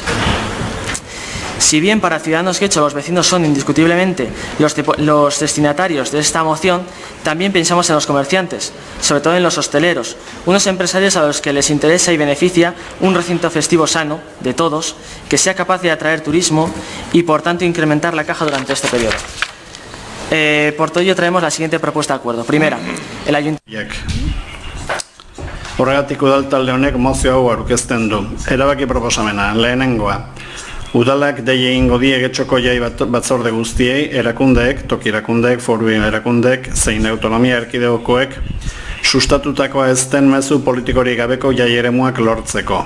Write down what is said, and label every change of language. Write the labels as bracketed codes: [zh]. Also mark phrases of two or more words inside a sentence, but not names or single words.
[es] Si bien para Ciudadanos Guecho los vecinos son indiscutiblemente los destinatarios de esta moción, también pensamos en los comerciantes, sobre todo en los hosteleros, unos empresarios a los que les interesa y beneficia un recinto festivo sano, de todos, que sea capaz de atraer turismo y por tanto incrementar la caja durante este periodo. Por todo ello traemos la siguiente propuesta de acuerdo. Primera, el ayuntamiento... [eu] Horregatik udaltalde honek mozio hau aurkezten du. Erabaki proposamena, lehenengoa. Udalak dei egingo die Getxoko jai batzorde guztiei, erakundeek, toki erakundeek, foru erakundeek, zein autonomia erkidegokoek, sustatutakoa ez den mezu politikorik gabeko jai eremuak lortzeko.